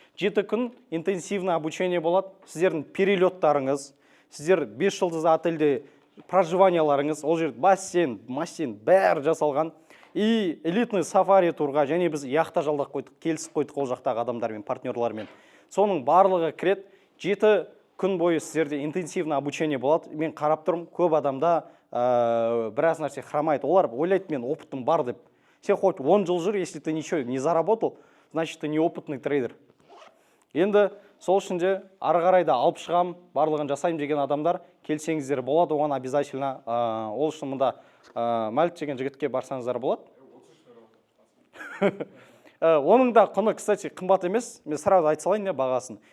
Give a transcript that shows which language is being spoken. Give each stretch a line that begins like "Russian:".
Kazakh: 7 күн
Russian: интенсивный обучение
Kazakh: болады. Сіздердің перелеттарыңыз, сіздер 5 жұлдызды отельде проживанияларыңыз, ол жерде бассейн, бәрі жасалған. И элитный сафари турға, және біз яхта жалдап қойдық, келісіп қойдық ол жақтағы адамдармен, партнерлармен. соның барлығы кіреді. 7 күн бойы сіздерде
Russian: интенсивный обучение
Kazakh: болады. Мен қарап тұрмын, көп адамда біраз нәрсе хромайды. Олар ойлайды, мен опытым бар деп. Сен хоть 10 жыл жүр,
Russian: если ты ничего не заработал, значит ты неопытный трейдер.
Kazakh: Енді сол үшін де ары қарай да алып шығам, барлығын жасайым деген адамдар келсеңіздер болады, оған обязательно. Ол үшін мұнда Мәлік деген жігітке барсаңыздар болады. Оның да құны, кстати, қымбат емес. Мен сразу айта салайын бағасын.